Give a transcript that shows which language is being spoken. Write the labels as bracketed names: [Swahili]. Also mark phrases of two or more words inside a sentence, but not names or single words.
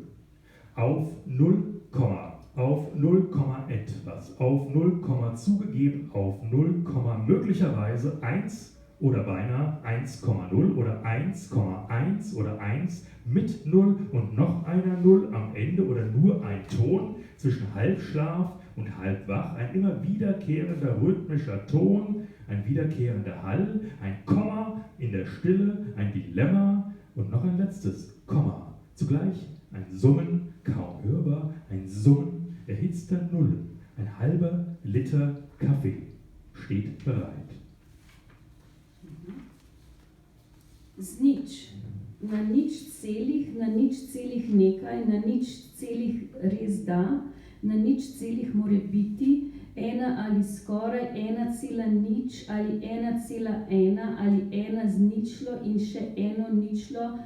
[German] Auf 0, auf 0, etwas, auf 0, zugegeben, auf 0, möglicherweise 1 oder beinahe 1,0 oder 1,1 oder 1 mit 0 und noch einer 0 am Ende oder nur ein Ton zwischen Halbschlaf und halbwach, ein immer wiederkehrender rhythmischer Ton, ein wiederkehrender Hall, ein Komma in der Stille, ein Dilemma und noch ein letztes Komma. Zugleich ein Summen, kaum hörbar, ein Summen erhitzter Nullen, ein halber Liter Kaffee steht bereit. [Slovenian] Z nič, na nič celih nekaj, na nič celih res da, na nič celih more biti, ena ali skoraj 1,0 ali 1,1 ali 1 z ničlo in še eno ničlo,